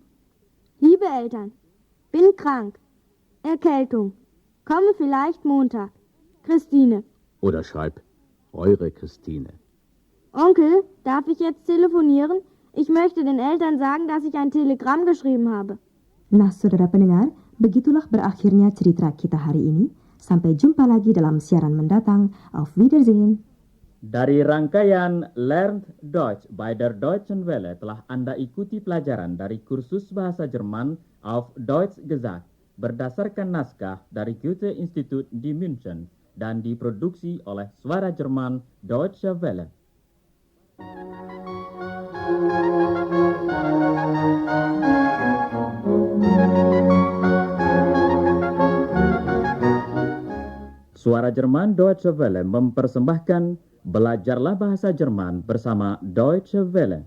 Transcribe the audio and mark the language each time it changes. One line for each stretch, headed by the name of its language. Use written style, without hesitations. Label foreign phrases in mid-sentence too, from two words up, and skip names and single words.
German: Liebe Eltern, bin krank. Erkältung. Komme vielleicht Montag. Christine. oder schreib eure Christine. Onkel, darf ich jetzt telefonieren? Ich möchte den Eltern sagen, dass ich ein Telegramm geschrieben habe.
Indonesian: Nah, saudara pendengar, begitulah berakhirnya cerita kita hari ini. Sampai jumpa lagi dalam siaran mendatang.
German: Auf Wiedersehen.
Indonesian: Dari rangkaian Lernt Deutsch bei der Deutschen Welle telah Anda ikuti pelajaran dari kursus bahasa Jerman auf Deutsch gesagt berdasarkan naskah dari Goethe-Institut di München dan diproduksi oleh Suara Jerman Deutsche Welle. Suara Jerman Deutsche Welle mempersembahkan Belajarlah Bahasa Jerman bersama Deutsche Welle